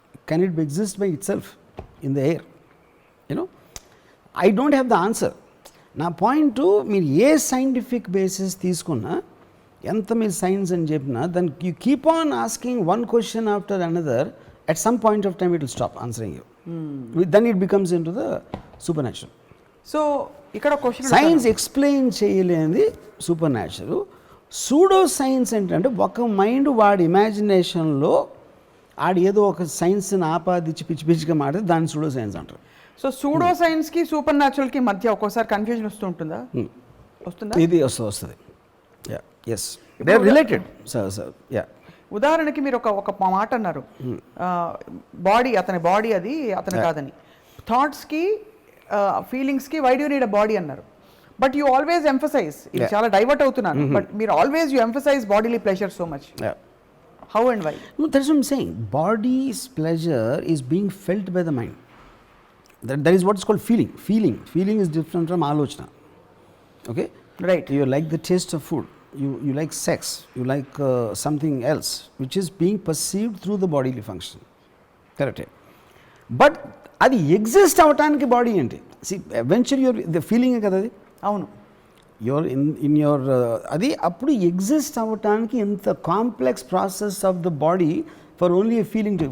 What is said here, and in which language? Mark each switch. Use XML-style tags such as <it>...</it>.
<en>Can it exist by itself in the air? You know, I don't have the answer.</en> <te>నా point, మీరు ఏ scientific basis తీసుకున్నా, ఎంత మీరు science అని చెప్పినా, దాన్ని</te> <en>You keep on asking one question after another, at some point of time it will stop answering you. Then it becomes into the supernatural.</en> <te>So ఇక్కడ question, science explain చేయలేనిది super natural. Pseudo science ఏంటంటే ఒక mind వాడి ఇమాజినేషన్లో ఆడి ఏదో ఒక సైన్స్ని ఆపాదించి పిచ్చి పిచ్చిగా మాడితే దాన్ని pseudo science అంటారు. సో సూడో సైన్స్కి సూపర్ న్యాచురల్కి మధ్య ఒక్కోసారి కన్ఫ్యూజన్ వస్తూ ఉంటుందా? వస్తుందా? ఇది వస్తుంది.</te> <en>Yeah, yes, they are related. Sir yeah.</en> <te>ఉదాహరణకి మీరు ఒక మాట అన్నారు, బాడీ, అతని బాడీ అది అతని కాదని.</te> <en>థాట్స్కి ఫీలింగ్స్కి why do need a body అన్నారు. But you always emphasize,</en> <te>ఇది చాలా డైవర్ట్ అవుతున్నాను,</te> <en>But మీరు always you emphasize bodily pleasure so much. How and why? That's what I'm saying. Bodies pleasure is being felt by the mind. That is what is called feeling. Feeling is different from</en> <te>ఆలోచన.</te> <en>Okay, right. You like the taste of food. You like sex, you like something else which is being perceived through the bodily function. Correct?</en> <te>But అది exist అవటానికి body ఏంటి?</te> <en>Eventually your the feeling కదా అది.</en> <te>అవును,</te> <en>Your in your అది అప్పుడు exist అవ్వటానికి ఎంత complex process of the body for only a feeling.</en>